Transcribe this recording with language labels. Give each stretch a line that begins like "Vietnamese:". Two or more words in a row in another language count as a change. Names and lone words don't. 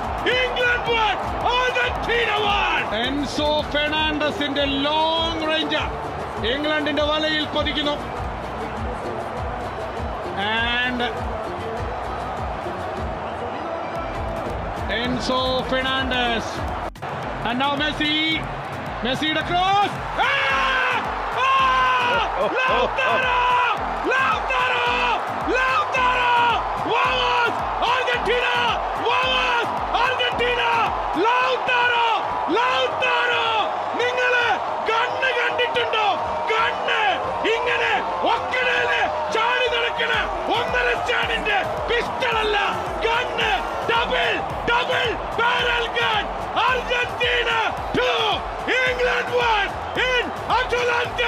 Malayalam: ഇംഗ്ലണ്ട് 1 അർജന്റീന 1. എൻസോ ഫെർണാണ്ടസിന്റെ
English: long range
Malayalam: ഇംഗ്ലണ്ടിന്റെ വലയിൽ പതിക്കുന്നു.
English: ആൻഡ് എൻസോ ഫെർണാണ്ടസ്. And now Messi.
Malayalam: Messiയുടെ ക്രോസ്.
Spanish: Lautaro! Lautaro! Lautaro! Vamos! Argentina! Vamos! Argentina! Lautaro! Lautaro!
Malayalam: നിങ്ങള് കണ്ണ് കണ്ടിട്ടുണ്ടോ? കണ്ണ് ഇങ്ങനെ ഒക്കടയില് ചാടി നടക്കണ 1.5 സ്റ്റാൻഡിന്റെ പിസ്റ്റളല്ല, കണ്ണ്
English: double barrel gun.
Malayalam: അർജന്റീന 2 ഇംഗ്ലണ്ട് 1 in Atalanta.